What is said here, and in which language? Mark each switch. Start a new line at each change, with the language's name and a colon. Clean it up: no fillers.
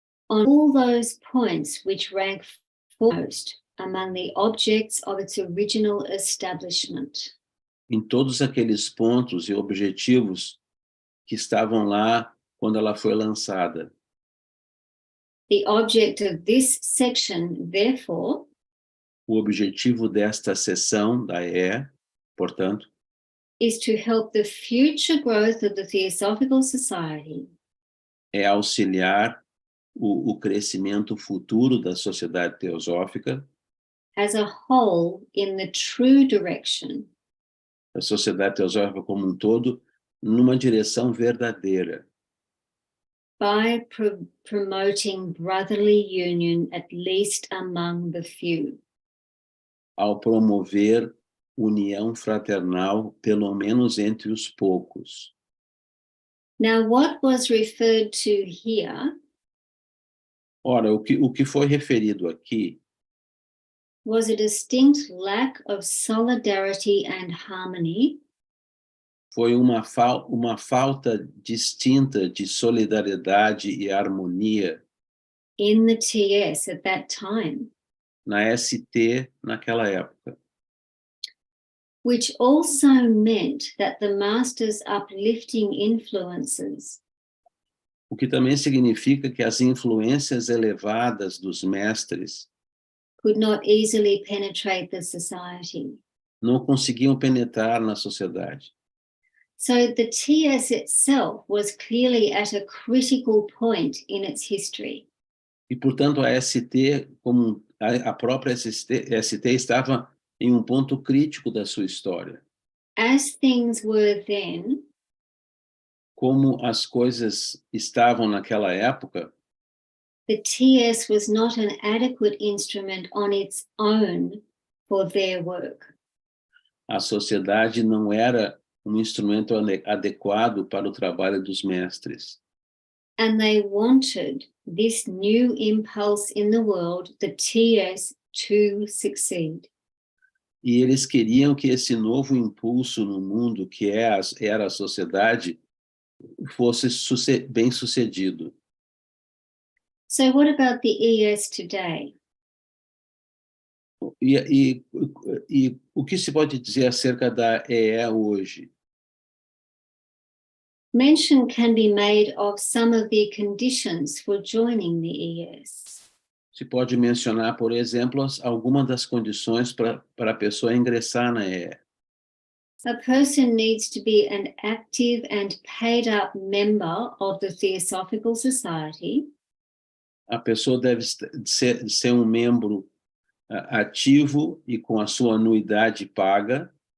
English: on all those points which rank foremost among the objects of its original establishment.
Portuguese: em todos aqueles pontos e objetivos que estavam lá quando ela foi lançada.
English: The object of this section, therefore,
Portuguese: O objetivo desta seção da portanto,
English: is to help the future growth of the Theosophical Society
Portuguese: é auxiliar o crescimento futuro da Sociedade Teosófica,
English: as a whole in the true direction
Portuguese: a Sociedade Teosófica como um todo, numa direção verdadeira,
English: by promoting brotherly union, at least among the few.
Portuguese: ao promover união fraternal, pelo menos entre os poucos.
English: Now, what was referred to here
Portuguese: Ora, o que foi referido aqui
English: was a distinct lack of solidarity and harmony
Portuguese: foi uma falta distinta de solidariedade e harmonia
English: in the TS at that time,
Portuguese: na ST naquela época,
English: which also meant that the master's uplifting influences
Portuguese: o que também significa que as influências elevadas dos mestres
English: could not easily penetrate the society.
Portuguese: não conseguiam penetrar na sociedade.
English: So the TS itself was clearly at a critical point in its history.
Portuguese: E, portanto, a ST, como a própria ST estava em um ponto crítico da sua história.
English: As things were then,
Portuguese: Como as coisas estavam naquela época,
English: the TS was not an adequate instrument on its own for their work.
Portuguese: a sociedade não era um instrumento adequado para o trabalho dos mestres.
English: And they wanted this new impulse in the world, the TS, to succeed.
Portuguese: E eles queriam que esse novo impulso no mundo, que era a sociedade, fosse bem sucedido.
English: So what about the ES today?
Portuguese: E o que se pode dizer acerca da EE hoje?
English: Mention can be made of some of the conditions for joining the ES.
Portuguese: Se pode mencionar, por exemplo, algumas das condições para a pessoa ingressar na EE.
English: A person needs to be an active and paid-up member of the Theosophical Society.
Portuguese: A pessoa deve ser um membro ativo e com a sua anuidade paga.